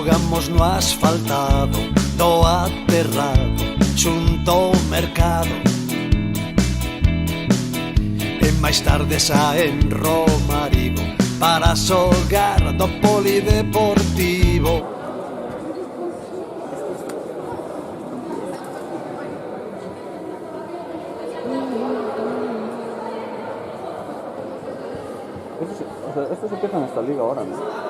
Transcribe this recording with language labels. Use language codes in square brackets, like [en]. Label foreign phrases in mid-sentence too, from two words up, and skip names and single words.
[gl] Estamos no asfaltado do aterrado xunto ao mercado, e máis tarde saen Romarigo para xogar do polideportivo. [es] Estos empiezan esta liga ahora, ¿no?